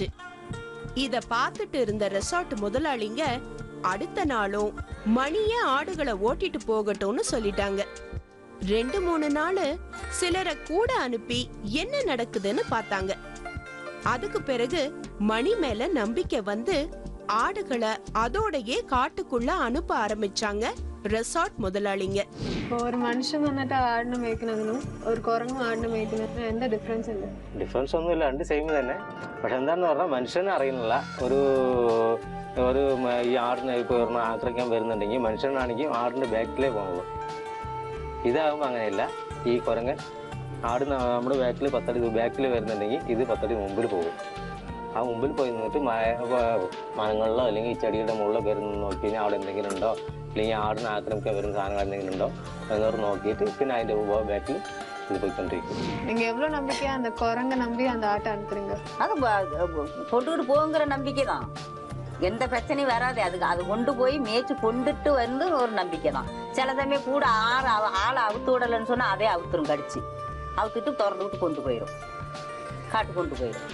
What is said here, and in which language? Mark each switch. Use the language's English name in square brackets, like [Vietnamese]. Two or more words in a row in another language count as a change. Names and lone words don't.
[Tamil] இத பார்த்துட்டு இருந்த ரெசார்ட் முதலாளிங்க அடுத்த நாளும் மணியே ஆடுகளை ஓட்டிட்டு போகட்டும்னு சொல்லிட்டாங்க. 2-3 நாள் சிலரை கூட அனுப்பி என்ன நடக்குதுன்னு பார்த்தாங்க. அதுக்கு பிறகு மணி மேல நம்பிக்கை வந்து ஆடுகளை அதோடயே காட்டுக்குள்ள அனுப்ப ஆரம்பிச்சாங்க ரெசார்ட் முதலாளிங்க. [Malayalam] ഒരു മനുഷ്യൻ വന്നിട്ട് ആടിനെ മേയ്ക്കുന്നതിനും ഒരു കുരങ്ങും ആടിനെ മേയ്ക്കുന്നതിനും എന്താ ഡിഫറൻസ് ഉണ്ട്? ഡിഫറൻസ് ഒന്നുമില്ല, രണ്ട് സെയിം തന്നെ. പക്ഷെ എന്താണെന്ന് പറഞ്ഞാൽ മനുഷ്യനെ അറിയുന്നില്ല. ഒരു ഈ ആടിനെ ഇപ്പോൾ ആക്രമിക്കാൻ വരുന്നുണ്ടെങ്കിൽ മനുഷ്യനാണെങ്കിൽ ആടിൻ്റെ ബാക്കിലേ പോകുള്ളൂ. ഇതാകുമ്പോൾ അങ്ങനെയല്ല. ഈ കുരങ്ങൻ ആട് നമ്മുടെ ബാക്കിൽ 10 അടി ബാക്കിൽ വരുന്നുണ്ടെങ്കിൽ ഇത് 10 അടി മുമ്പിൽ പോകും. ആ മുമ്പിൽ പോയി നിന്നിട്ട് മരങ്ങളിലോ അല്ലെങ്കിൽ ഈ ചെടിയുടെ മുകളിലോ കയറി നോക്കി കഴിഞ്ഞാൽ അവിടെ എന്തെങ്കിലും ഉണ്ടോ, അല്ലെങ്കിൽ ആടിനെ ആക്രമിക്കാൻ വരുന്ന സാധനങ്ങൾ എന്തെങ്കിലും ഉണ്ടോ എന്നോട് നോക്കിയിട്ട് പിന്നെ അതിൻ്റെ ബാക്കിൽ [Tamil] இது போய்கொண்டிருக்கும். நீங்க எவ்வளவு நம்பிக்கையா அந்த குரங்க நம்பி அந்த ஆட்டை அனுப்புறீங்க? அது கொண்டுகிட்டு போங்கிற நம்பிக்கை தான். எந்த பிரச்சனையும் வராது. அது கொண்டு போய் மேய்ச்சி கொண்டுட்டு வந்து ஒரு நம்பிக்கை தான். சில சமயம் கூட ஆளை அவுத்து விடலன்னு சொன்னா அதே அவுத்துரும், கடிச்சு அவுத்துட்டு திறந்து விட்டு கொண்டு போயிடும், காட்டு கொண்டு போயிடும்.